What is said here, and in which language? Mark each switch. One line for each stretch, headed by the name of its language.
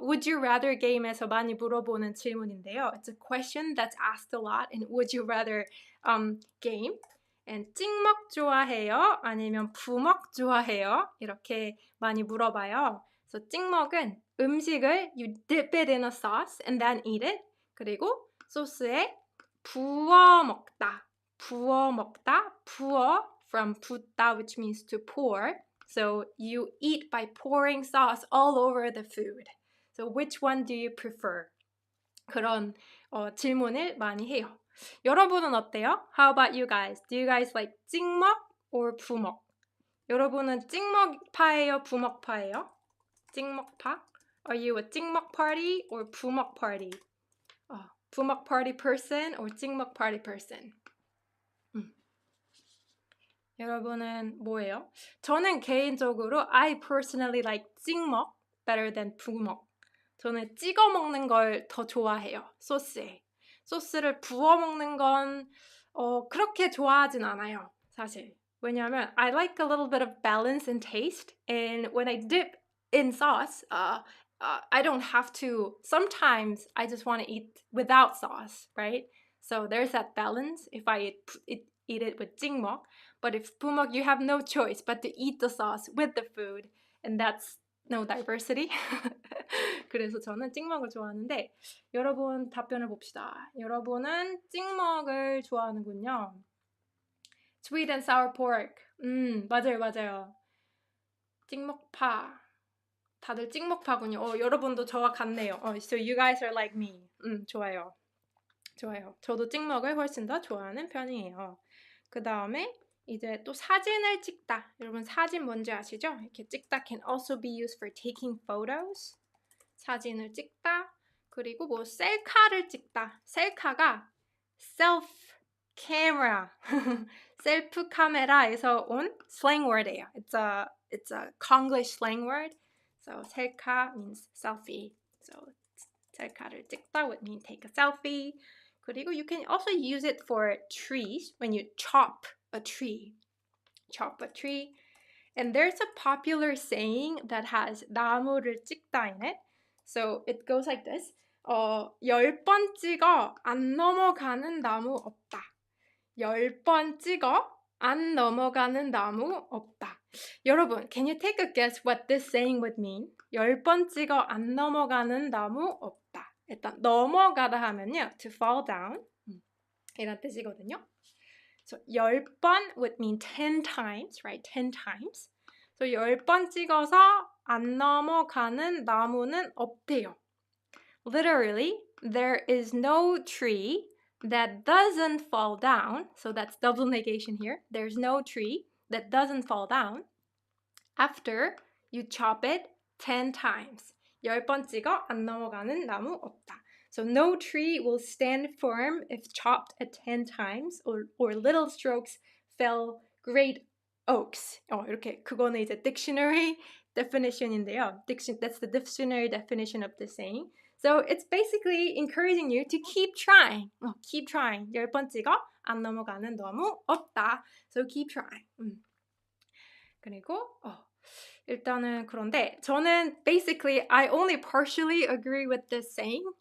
Korean: Would you rather game에서 많이 물어보는 질문인데요.
English: It's a question that's asked a lot in Would you rather game.
Korean: And 찍먹 좋아해요? 아니면 부먹 좋아해요? 이렇게 많이 물어봐요. 그래서 찍먹은 음식을
English: you dip it in a sauce and then eat it.
Korean: 그리고 소스에 부어 먹다. 부어 먹다.
English: 부어 from 붓다, which means to pour. So you eat by pouring sauce all over the food. So which one do you prefer?
Korean: 그런 질문을 많이 해요. 여러분은 어때요?
English: How about you guys? Do you guys like 찍먹 or 부먹?
Korean: 여러분은 찍먹파예요? 부먹파예요? 찍먹파?
English: Are you a 찍먹 party or 부먹 party? 부먹 party person or 찍먹 party person?
Korean: 여러분은 뭐예요? 저는 개인적으로 I personally like 찍먹 better than 부먹. 저는 찍어 먹는 걸 더 좋아해요. 소스에. 소스를 부어 먹는 건 그렇게 좋아하진 않아요. 사실.
English: 왜냐하면 I like a little bit of balance and taste. And when I dip in sauce, I don't have to. Sometimes I just want to eat without sauce, right? So there's that balance if I eat it with 찍먹. But if 부먹, you have no choice but to eat the sauce with the food. And that's no diversity.
Korean: 그래서 저는 찍먹을 좋아하는데 여러분 답변을 봅시다. 여러분은 찍먹을 좋아하는군요.
English: Sweet and sour pork.
Korean: 맞아요. 찍먹파. 다들 찍먹파군요. 여러분도 저와 같네요.
English: So you guys are like me.
Korean: 좋아요. 저도 찍먹을 훨씬 더 좋아하는 편이에요. 그 다음에 이제 또 사진을 찍다. 여러분 사진 뭔지 아시죠?
English: 이렇게 찍다 can also be used for taking photos.
Korean: 사진을 찍다. 그리고 뭐 셀카를 찍다. 셀카가 self camera. 셀프 카메라에서 온 slang word예요.
English: It's a Konglish slang word. So 셀카 means selfie. So 셀카를 찍다 would mean take a selfie. 그리고 you can also use it for trees when you chop a tree. And there's a popular saying that has 나무를 찍다 in it. So it goes like this.
Korean: 10번 찍어 안 넘어가는 나무 없다. 10번 찍어 안 넘어가는 나무 없다.
English: 여러분, can you take a guess what this saying would mean?
Korean: 10번 찍어 안 넘어가는 나무 없다. 일단 넘어가다 하면요,
English: to fall down
Korean: 이란 뜻이거든요.
English: So 10번 would mean 10 times, right? 10 times.
Korean: So 10번 찍어서 안 넘어가는 나무는 없대요.
English: Literally, there is no tree that doesn't fall down. So that's double negation here. There's no tree that doesn't fall down after you chop it 10 times.
Korean: 10번 찍어 안 넘어가는 나무 없다.
English: So no tree will stand firm if chopped at 10 times or little strokes fell great oaks.
Korean: 이렇게 그거는 이제
English: dictionary definition인데요. That's the dictionary definition of the saying. So it's basically encouraging you to keep trying. Keep trying.
Korean: 10번 찍어 안 넘어가는 나무 없다.
English: So keep trying.
Korean: 그리고 일단은 그런데 저는
English: basically I only partially agree with this saying.